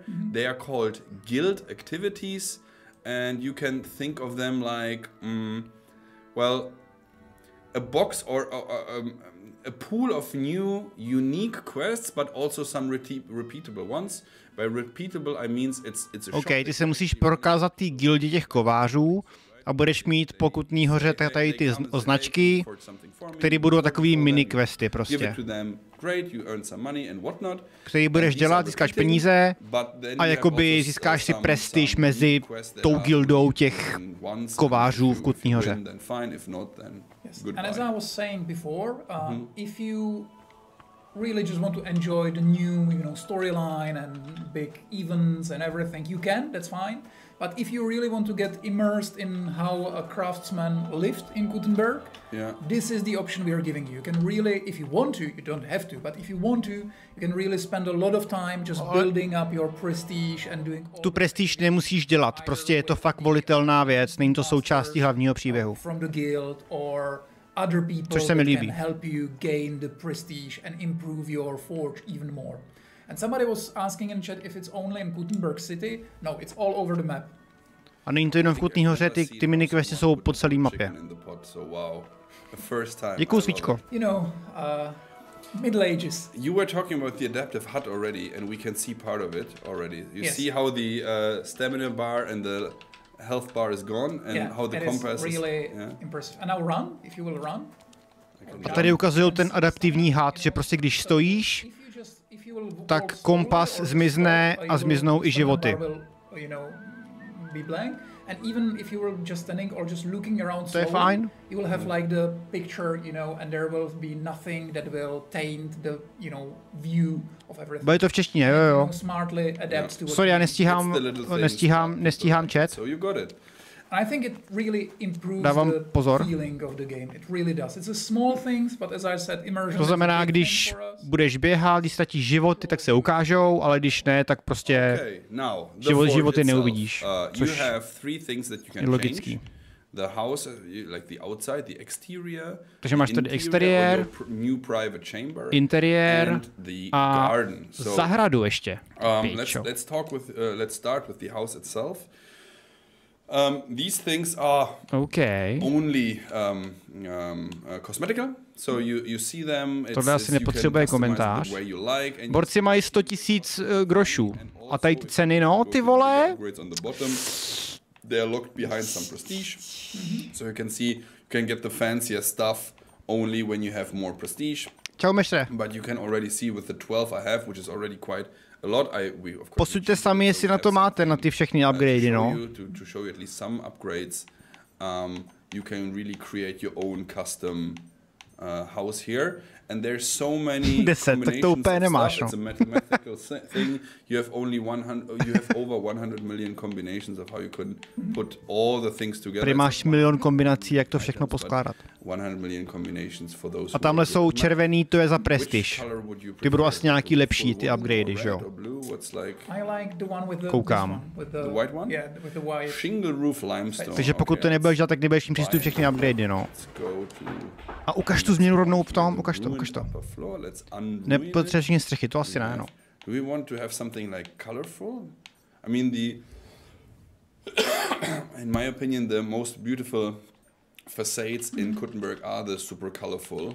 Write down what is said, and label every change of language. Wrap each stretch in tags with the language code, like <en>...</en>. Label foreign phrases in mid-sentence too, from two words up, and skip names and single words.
<en>They are called guild activities, and you can think of them like, well, a box or a pool of new unique quests, but also some repeatable ones. By repeatable, I means it's a</en> <cs>OK, ty se musíš prokázat té gildě těch kovářů a budeš mít po Kutný Hoře tady ty značky, které budou takový mini questy prostě. Který budeš dělat, získáš peníze a jakoby získáš si prestiž mezi tou gildou těch kovářů v Kutný Hoře.</cs> <en>And as I was saying before, if you really just want to enjoy the new, storyline and big events and everything, you can, that's fine. But if you really want to get immersed in how a craftsman lived in Kuttenberg, this is the option we are giving you. You can really, if you want to, you don't have to, but if you want to, you can really spend a lot of time just building up your prestige and doing all</en> <cs>tu prestiž nemusíš dělat, prostě je to fakt volitelná věc, není to součástí hlavního příběhu.</cs> <en>From the guild or other people that can help you gain the prestige and improve your forge even more. And somebody was asking in chat if it's only in Kuttenberg City. No, it's all over the map.</en> <cs>A není to jenom v Kutný Hoře, ty miniquesty jsou po celé mapě. Děkuju, svíčko.</cs> <en>Middle Ages. You were talking about the adaptive HUD already, and we can see part of it already. You see how the stamina bar and the health bar is gone, and how the compass is really impressive. And now run, if you will run.</en> <cs>A tady ukazují ten adaptivní HUD, že prostě když stojíš, tak kompas zmizne a zmiznou i životy.</cs> <en>And even if you were just standing or just looking around slowly, fine. You will have like the picture, and there will be nothing that will taint the, view of everything.</en> <cs>Bude to v češtině, jo.</cs> <en>Smartly adapt to.</en> <cs>Sorry, já nestíhám chat.</cs> <en>So you got it. I think it really improves the feeling of the game. It really does. It's a small things, but as I said, immersion.</en> <cs>To znamená, když budeš běhat, když ztratíš životy, tak se ukážou, ale když ne, tak prostě životy neuvidíš. Což je logický.</cs> <en>The house, like the outside, the exterior.</en> <cs>Takže máš tady exteriér, interiér a zahradu ještě.</cs> <en>Let's start with the house itself. These things are only cosmetical, so you see them.</en> <cs>Tohle asi nepotřebuje komentář. Borci mají 100 000 grošů. A tady ty ceny, no, ty vole.</cs> <en>They are locked behind some prestige, so you can see you can get the fancier stuff only when you have more prestige.</en> <cs>Čau, meštre.</cs> <en>But you can already see with the 12 I have, which is already quite a lot.</en> <cs>Posuďte sami, jestli na to máte, na ty všechny upgradey, no.</cs> <en>To show you at least some upgrades, you can really create your own custom house here. And there's so many</en> <cs>10, tak to úplně nemáš, no.</cs> <en>It's a mathematical thing. You have over 100 million combinations of how you can put all the things together.</en> <cs>Tady máš milion kombinací, jak to všechno poskládat.</cs> <en>100 million combinations for those.</en> <cs>A tamhle jsou červený, to je za prestiž. Ty budou asi nějaký lepší, ty upgradey, že jo? Koukám.</cs> <en>The white one? Yeah, with the white. Shingle roof limestone.</en> <cs>Takže pokud to nebudeš dělat, tak nebudeš jim přístup všechny upgradey, no. A ukaž tu změnu rovnou v tom, ukaž to. Nepotřebuješ střechy, to asi ne, no.</cs> <en>Do we want to have something like colorful? I mean, in my opinion, the most beautiful facades in Kuttenberg are the super colorful.</en>